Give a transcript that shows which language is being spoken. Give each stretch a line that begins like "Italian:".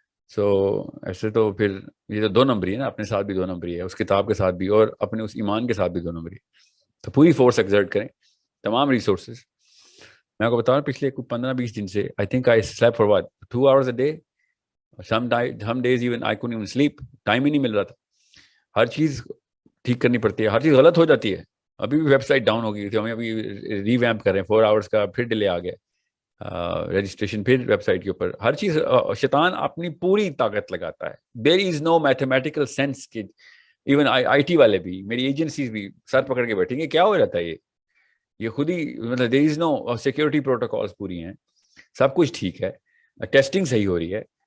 Urdu: ایسے تو پھر یہ تو 2 نمبری ہے نا, اپنے ساتھ بھی 2 نمبری ہے, اس کتاب کے ساتھ بھی اور اپنے اس ایمان کے ساتھ بھی 2 نمبری. تو پوری فورس ایگزرٹ کریں, تمام ریسورسز. میں آپ کو بتا رہا ہوں پچھلے 15-20 دن سے
English: I think I sleep for 2 hours a day. some days even I couldn't even sleep.
Urdu: Time ہی نہیں مل رہا تھا. ہر چیز ٹھیک کرنی پڑتی ہے, ہر چیز غلط ہو جاتی ہے. ابھی بھی ویب سائٹ ڈاؤن ہو گئی تھی, ہمیں ابھی ری ویمپ کر رہے ہیں, 4 hours کا پھر ڈیلے آ گیا رجسٹریشن, پھر ویب سائٹ کے اوپر ہر چیز. شیطان اپنی پوری طاقت لگاتا ہے. دیر از نو میتھمیٹیکل سینس کہ ایون آئی ٹی والے بھی, میری ایجنسیز بھی سر پکڑ کے بیٹھیں گے کیا ہو جاتا ہے یہ خود ہی, مطلب دیر از نو سیکورٹی پروٹوکالس پوری ہیں, سب کچھ ٹھیک ہے, ٹیسٹنگ صحیح ہو رہی ہے.